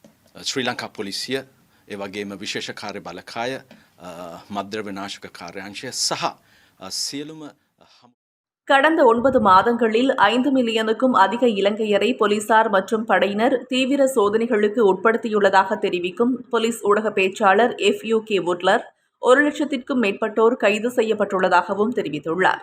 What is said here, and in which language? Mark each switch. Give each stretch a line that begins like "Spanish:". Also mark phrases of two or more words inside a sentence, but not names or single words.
Sinhala: ශ්‍රී ලංකා පොලිසිය ඒ වගේම විශේෂ කාර්ය බලකාය මද්ද්‍රව්‍ය නාශක කාර්යාංශය සහ සියලුම
Tamil: கடந்த 9 மாதங்களில் 5 மில்லியனுக்கும் அதிக இலங்கையரை போலீசார் மற்றும் படையினர் தீவிர சோதனைகளுக்கு உட்படுத்தியுள்ளதாக தெரிவிக்கும் போலீஸ் ஊடக பேச்சாளர் FUK வுட்லர் 1,00,000க்கும் மேற்பட்டோர் கைது செய்யப்பட்டுள்ளதாகவும் தெரிவித்துள்ளார்.